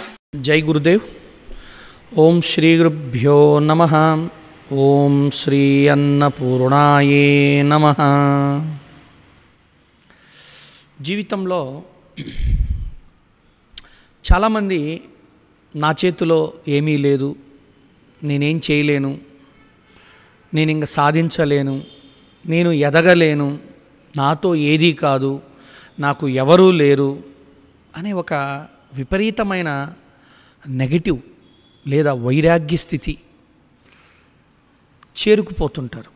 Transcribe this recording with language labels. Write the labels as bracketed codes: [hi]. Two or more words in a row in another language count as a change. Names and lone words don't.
[sa] जय गुरुदेव। ओम श्री गुरुभ्यो नमः। ओम श्री अन्नपूर्णाये नमः। [te] జీవితంలో చాలామంది నా చేతిలో ఏమీ లేదు, నేనేం చేయలేను, నేను ఇంక సాధించలేను, నేను ఎదగలేను, నాతో ఏదీ కాదు, నాకు ఎవరూ లేరు అనే ఒక విపరీతమైన నెగటివ్ లేదా వైరాగ్య స్థితి చేరుకుపోతుంటారు.